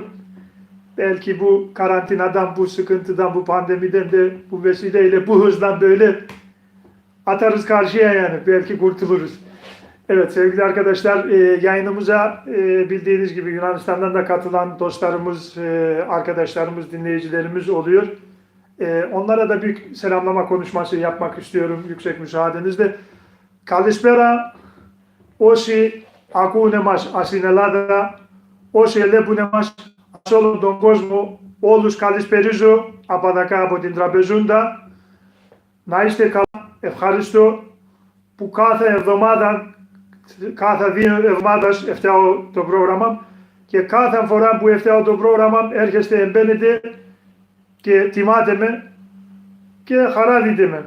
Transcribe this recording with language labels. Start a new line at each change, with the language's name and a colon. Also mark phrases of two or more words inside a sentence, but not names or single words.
Turkish: Belki bu karantinadan, bu sıkıntıdan, bu pandemiden de bu vesileyle, bu hızdan böyle atarız karşıya yani. Belki kurtuluruz. Evet sevgili arkadaşlar, yayınımıza bildiğiniz gibi Yunanistan'dan da katılan dostlarımız, arkadaşlarımız, dinleyicilerimiz oluyor. Onlara da büyük selamlama konuşması yapmak istiyorum yüksek müsaadenizle.
Greek: Kalispera όσοι ακούνε μας στην Ελλάδα, όσοι ελέγχουνε μας σε όλο τον κόσμο, όλους καλησπερίζω από την Τραπεζούντα. Να είστε καλά, ευχαριστώ που κάθε εβδομάδα, κάθε 2 εβδομάδες φτιάω το πρόγραμμα και κάθε φορά που φτιάω το πρόγραμμα έρχεστε, εμπαίνετε και τιμάτε με και χαρά δείτε με.